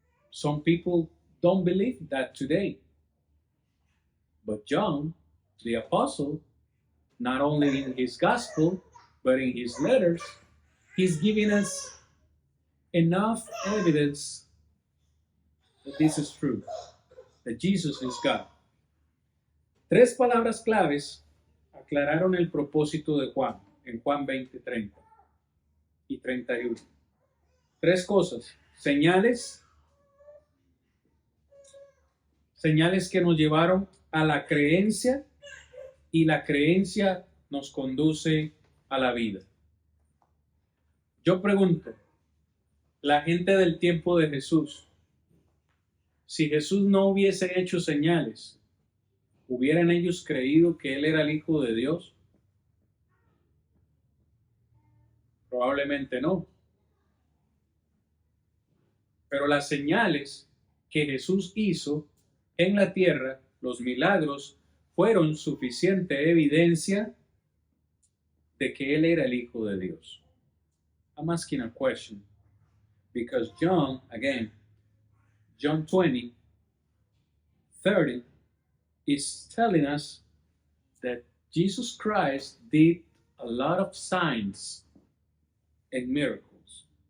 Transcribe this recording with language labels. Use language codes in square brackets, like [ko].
[en] Some people don't believe that today. But John, the apostle, not only in his gospel, but in his letters, he's giving us enough evidence that this is true, that Jesus is God. [es] 3 palabras claves aclararon el propósito de Juan en Juan 20, 30 y 31. 3 cosas: señales que nos llevaron a la creencia, y la creencia nos conduce a la vida. Yo pregunto, la gente del tiempo de Jesús, si Jesús no hubiese hecho señales, ¿hubieran ellos creído que Él era el Hijo de Dios? Probablemente no. Pero las señales que Jesús hizo en la tierra, los milagros, fueron suficiente evidencia de que Él era el Hijo de Dios. [en] I'm asking a question because John 20, 30 is telling us that Jesus Christ did a lot of signs and miracles.